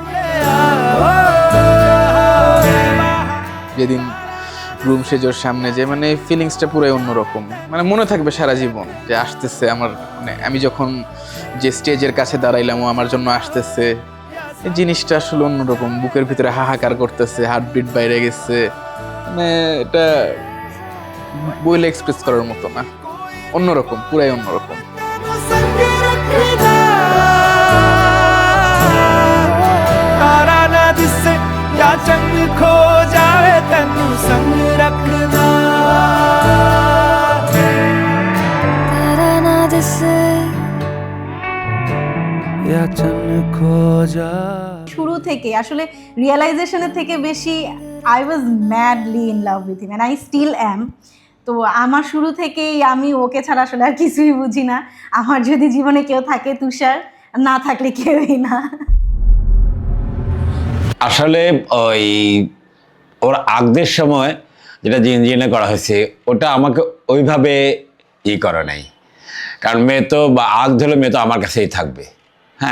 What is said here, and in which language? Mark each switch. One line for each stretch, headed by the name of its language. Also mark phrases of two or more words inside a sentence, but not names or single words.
Bangla: যেদিন রুম সেজোর সামনে যে মানে ফিলিংসটা পুরো অন্যরকম, মানে মনে থাকবে সারা জীবন যে আসতেছে আমার, মানে আমি যখন যে স্টেজের কাছে দাঁড়াইলাম ও আমার জন্য আসতেছে, এই জিনিসটা আসলে অন্যরকম। বুকের ভিতরে হাহাকার করতেছে, হার্টবিট বাইরে গেছে, মানে এটা বইলে এক্সপ্রেস করার মতো না, অন্যরকম, পুরাই অন্যরকম।
Punjabi: ਸੰਗ ਰੱਖਣਾ ਤਾਰਾ ਨਾ ਦਿਸੇ ਯਾ ਚੰਦ ਖੋ ਜਾਵੇ ਤੈਨੂੰ ਸੰਗ ਰੱਖਣਾ। ਤਾਰਾ ਨਾ ਦਿਸੇ ਯਾ ਚੰਦ ਖੋ ਜਾ।
Bangla: শুরু থেকে আসলে রিয়েলাইজেশনের থেকে বেশি
English: I was madly in love with him and I still am.
Bangla: তো আমার শুরু থেকেই আমি ওকে ছাড়া আসলে আর কিছুই বুঝি না। আমার যদি জীবনে কেউ থাকে তুষার, না থাকলে কেউই না। আসলে ওই ওর আগদের সময় যেটা জিনে করা হয়েছে ওটা আমাকে ওইভাবে করা নাই, কারণ মেয়ে তো বা আগ ধরলে মেয়ে তো আমার কাছেই থাকবে, হ্যাঁ।